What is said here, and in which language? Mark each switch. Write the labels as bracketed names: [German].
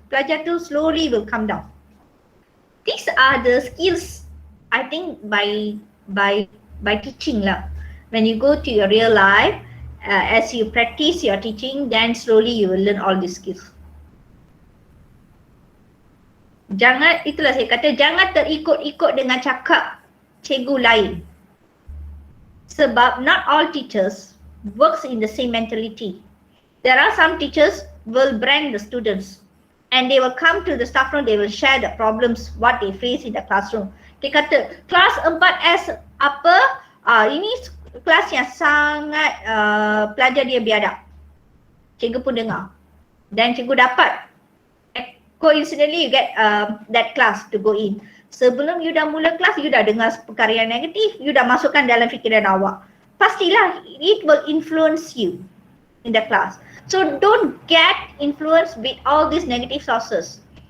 [Malay] Pelajar tu [English] slowly will come down. These are the skills, I think, by teaching lah. When you go to your real life, as you practice your teaching, then slowly you will learn all these skills. [Malay] Itulah saya kata, jangan terikut-ikut dengan cakap cikgu lain. [English] Sebab not all teachers works in the same mentality. There are some teachers will brand the students and they will come to the staff room, they will share the problems, what they face in the classroom. [Malay] Dia kata, kelas 4S apa, ini kelas yang sangat pelajar dia biadab. Cikgu pun dengar. Dan cikgu dapat. [English] Coincidentally you get that class to go in. [Malay] Sebelum you dah mula kelas, you dah dengar perkara yang negatif, you dah masukkan dalam fikiran awak. [English] Pastilah it will influence you in the class. So don't get influenced with all these negative sources.